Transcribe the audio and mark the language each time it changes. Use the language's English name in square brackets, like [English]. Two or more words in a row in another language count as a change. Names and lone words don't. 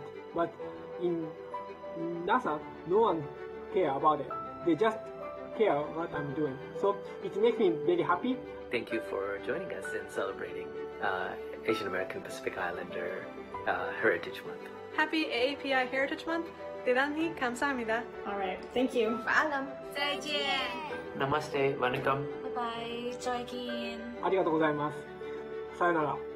[English] But in NASA, no one care about it. They just care what I'm doing. So it makes me very happy. Thank you for joining us in celebrating Asian American Pacific Islander Heritage Month. Happy AAPI Heritage Month. [Korean] 대단히 감사합니다. [English] All right, thank you. [Filipino] Paalam. [Chinese] 再见。 [Hindi] Namaste, vanakkam. [English] Bye bye. Joikin. [Japanese] ありがとうございます。さよなら。